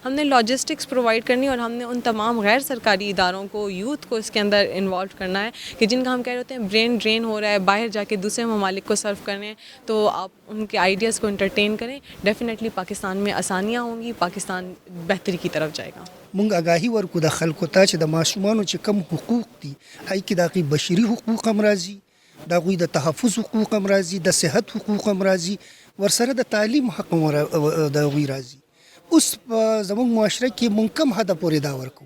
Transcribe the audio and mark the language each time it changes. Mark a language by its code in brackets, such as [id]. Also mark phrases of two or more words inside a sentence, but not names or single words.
[ur] ہم نے [en] logistics provide [ur] کرنی اور ہم نے ان تمام غیر سرکاری اداروں کو یوتھ کو اس کے اندر انوالو کرنا ہے کہ جن کا ہم کہہ رہے ہوتے ہیں [en] brain drain [ur] ہو رہا ہے باہر جا کے دوسرے ممالک کو سرو کرنے ہیں, تو آپ ان کے آئیڈیاز کو انٹرٹین کریں. ڈیفینیٹلی پاکستان میں آسانیاں ہوں گی, پاکستان بہتری کی طرف جائے گا. [ps] مونږ آگاهي ورکو د خلکو ته چې د ماشومانو چې کم حقوق دي هغې کې د هغوی بشري حقوق هم راځي, د هغوی د تحفظ حقوق هم راځي, د صحت حقوق هم راځي, ورسره د تعلیم حق هم د هغوی راځي. اوس په زموږ معاشره کې مونږ کم حده پورې دا ورکو.